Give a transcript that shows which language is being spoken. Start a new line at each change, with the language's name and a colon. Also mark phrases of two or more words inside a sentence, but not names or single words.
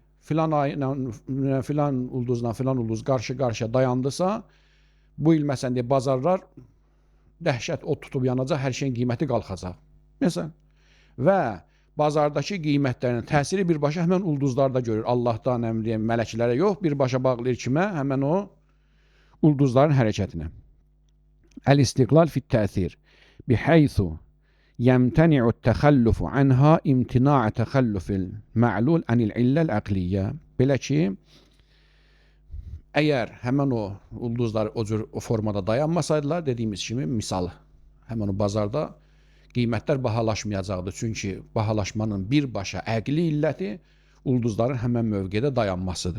Azerbaijani: Filan ayla, filan ulduzla filan ulduz qarşı-qarşıya dayandısa, bu il məsələn deyə bazarlar dəhşət od tutub yanacaq, hər şeyin qiyməti qalxacaq. Məsələn, və bazardakı qiymətlərin təsiri birbaşa həmən ulduzlarda görür. Allahdan əmri, mələklərə yox, birbaşa bağlayır kimə? Həmən o ulduzların hərəkətinə.
Arabic: الاستقلال في التأثير بحيث يمتنع التخلف عنها امتناع تخلف المعلول عن العلة العقلية.
Azerbaijani: Belə ki, əgər həmən o ulduzlar o formada dayanmasaydılar, dediyimiz kimi, misal, həmən o bazarda qiymətlər bahalaşmayacaqdı. Çünki bahalaşmanın birbaşa əqli illəti ulduzların həmən mövqedə dayanmasıdır.